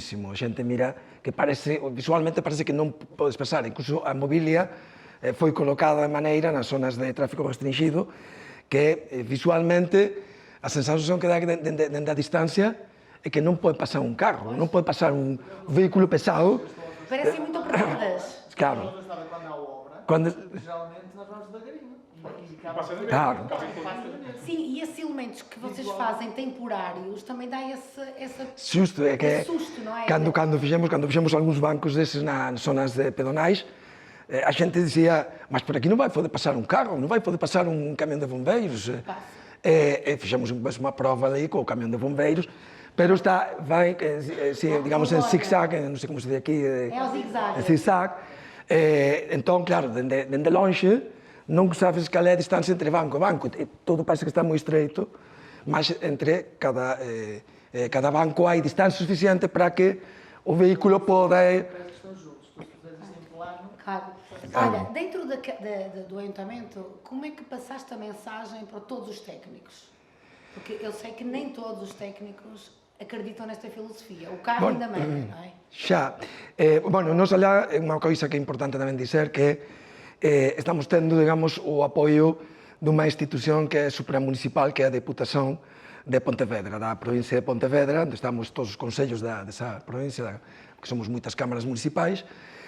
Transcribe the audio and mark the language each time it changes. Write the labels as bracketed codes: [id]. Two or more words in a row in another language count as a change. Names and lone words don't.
[gl] A xente mira que visualmente parece que non podes pasar, incluso a mobilia foi colocada de maneira nas zonas de tráfico restringido que visualmente a sensación que dá dende a distancia é que non pode pasar un carro, non pode pasar un vehículo pesado. [pt] Parecem muito apertadas. Claro. Quando geralmente nós vamos devagarinho. Claro. Sim, e esses elementos que vocês fazem temporários também dá esse susto, é que susto, não é? [gl] Cando fixemos algúns bancos desses nas zonas pedonais, a xente dicía, mas por aquí non vai poder pasar un carro, non vai poder pasar un camión de bombeiros. Fixemos unha prova aí co camión de bombeiros, pero vai, digamos, en zigzag, non sei como se diz aquí. [pt] É o zigzag. Zigzag. [gl] Entón, claro, dende lonxe, non sabes cal é a distancia entre banco e banco. Todo parece que está moi estreito, mas entre cada banco hai distancia suficiente para que o vehículo poda... [pt] Parece que estão juntos, porque existem plano. Claro. Olha, dentro do Ayuntamento, como é que passaste a mensagem para todos os técnicos? Porque eu sei que nem todos os técnicos acreditam nesta filosofía. O carro ainda menos, non é? [gl] Xa. Bueno, nos alá é unha coisa que é importante tamén dizer que estamos tendo, digamos, o apoio dunha institución que é supramunicipal, que é a Deputación de Pontevedra, da provincia de Pontevedra, onde estamos todos os consellos desa provincia, que somos moitas cámaras municipais,